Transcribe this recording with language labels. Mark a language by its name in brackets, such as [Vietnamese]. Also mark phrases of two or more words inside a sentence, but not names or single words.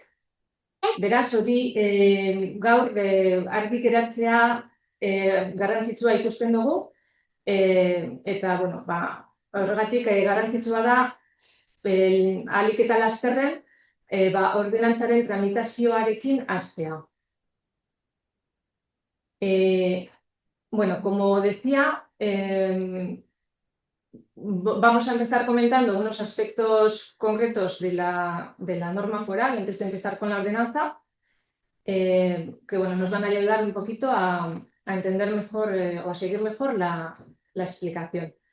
[Basque] Beraz, hori gaur argi geratzea garrantzitsua ikusten dugu, eta, horregatik garrantzitsua da ahalik eta lasterren ordenantzaren tramitazioarekin hastea. [Spanish] Como decía, vamos a empezar comentando unos aspectos concretos de la norma foral antes de empezar con la ordenanza, que nos van a ayudar un poquito a entender mejor o a seguir mejor la explicación.